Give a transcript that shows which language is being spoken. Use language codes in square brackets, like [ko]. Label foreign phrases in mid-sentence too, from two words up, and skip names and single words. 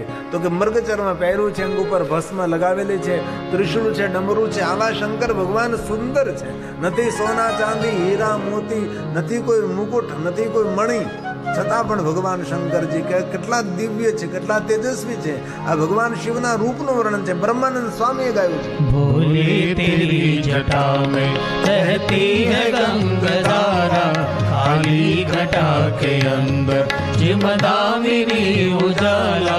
[gu] તો કે મૃગચર્મ પહેર્યું છે, અંગ ઉપર ભસ્મ લગાવેલી છે, ત્રિશુળ છે, ડમરું છે. આવા શંકર ભગવાન સુંદર છે. નથી સોના ચાંદી હીરા મોતી, નથી કોઈ મુકુટ, નથી કોઈ મણી, છતાં પણ ભગવાન શંકરજી કેટલા દિવ્ય છે, કેટલા તેજસ્વી છે. આ ભગવાન શિવના રૂપનું વર્ણન છે. બ્રહ્માનંદ સ્વામીએ ગાયું છે. [hi] भोले तेरी जटा में बहती है गंगाधारा, काली घटा के अंदर जिम दामिनी उजाला.